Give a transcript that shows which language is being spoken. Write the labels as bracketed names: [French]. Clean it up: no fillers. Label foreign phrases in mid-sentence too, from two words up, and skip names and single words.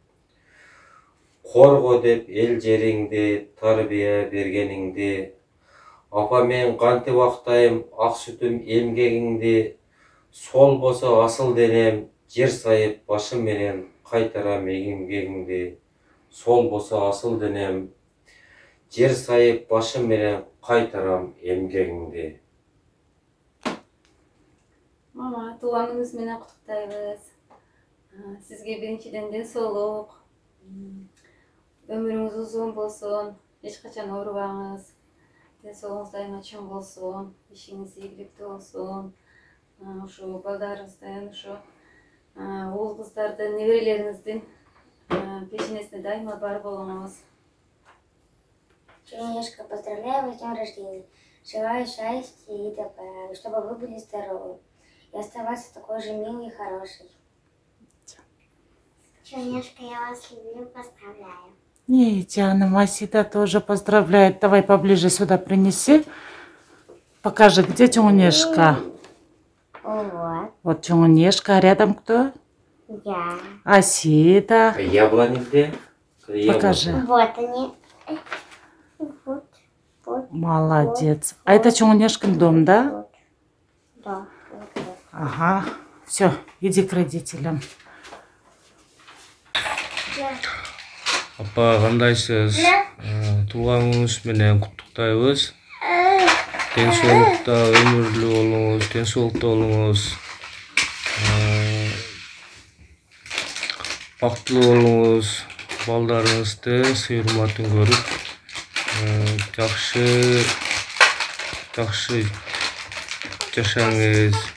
[Kyrgyz] Корго деп эл жериңди, тарбия бергениңди, апа мен кантип актайм ак сүтүм эмгегиңди, сол болсо асыл денем, жер сайып башым менен кайтарам эмгегиңди, сол болсо асыл денем, жер сайып башым менен кайтарам эмгегиңди. Мама, туган күнүңүз менен куттуктайбыз. Сизге биринчиден ден соолук, өмүрүңүз узун болсун, эч качан оорубаңыз, ден соолугуңуз дайыма чоң болсун, ишиңиз ийгиликтүү болсун. Ушу балдарыңыздын, ушу уул кыздардын, неберелериңиздин пешенесине дайыма бар болуңуз. [Russian] Женечка, поздравляю вас с днем рождения. Желаю счастья и добра, чтобы вы были здоровы и оставаться такой же милой и хорошей. Женечка, я вас люблю, поздравляю. И Диана Масида тоже поздравляет. Давай поближе сюда принеси. Покажи, где Тюнешка. Вот. Вот Тюнешка, а рядом кто? Я. Асида. Яблони где? Покажи. Вот они. Вот. Молодец. А это Тюнешкин дом, да? Да. Ага. Все, иди к родителям. [Kyrgyz] Апа, кандайсыз? Туган күнүңүз менен куттуктайбыз. Ден соолукта өмүрлүү болуңуз, ден соолукта болуңуз. Бактылуу болуңуз, балдарыңызды сый урматын көрүп, жакшы жашаңыз.